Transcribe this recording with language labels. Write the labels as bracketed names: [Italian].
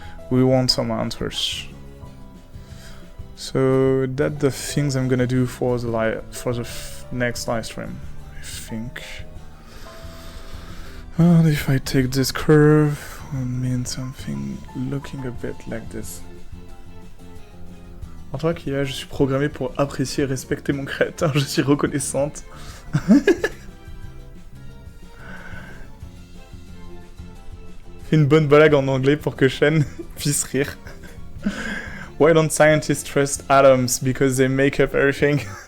[English] We want some answers. So that's the things I'm gonna do for the next live stream, I think. And if I take this curve, it will mean something looking a bit like this. [French] En tant qu'IA, je suis programmé pour apprécier et respecter mon créateur, je suis reconnaissante. Fais une bonne blague en anglais pour que Shen puisse rire. [English] Why don't scientists trust atoms? Because they make up everything.